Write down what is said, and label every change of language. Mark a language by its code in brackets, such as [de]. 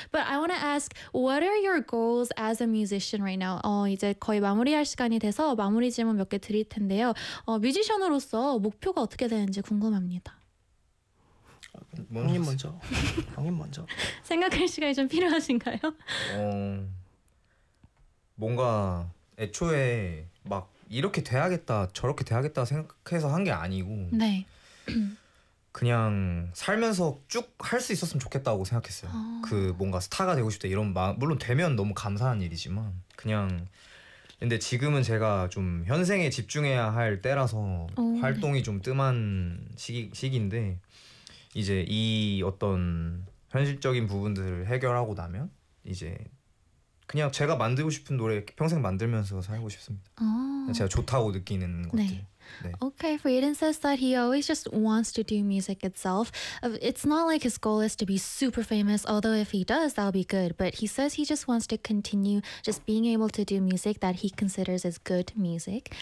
[en] But I want to ask, what are your goals as a musician right now? [ko] 이제 거의 마무리할 시간이 돼서 마무리 질문 몇 개 드릴 텐데요. 뮤지션으로서 목표가 어떻게 되는지 궁금합니다. 형님 먼저. 형님 먼저. 생각할 시간이 좀 필요하신가요? 뭔가 애초에 막 이렇게 돼야겠다 저렇게 돼야겠다 생각해서 한 게 아니고 네. 그냥 살면서 쭉 할 수 있었으면 좋겠다고 생각했어요. 그 뭔가 스타가 되고 싶다 이런 마음, 물론 되면 너무 감사한 일이지만 그냥. 근데 지금은 제가 좀 현생에 집중해야 할 때라서 활동이 네. 좀 뜸한 시기인데 이제 이 어떤 현실적인 부분들을 해결하고 나면 이제 그냥 제가 만들고 싶은 노래 평생 만들면서 살고 싶습니다. 제가 좋다고 느끼는 것들. 네. 네. [en] Okay, Freedon says that he always just wants to do music itself. It's not like his goal is to be super famous, although if he does, that'll be good. But he says he just wants to continue just being able to do music that he considers as good music.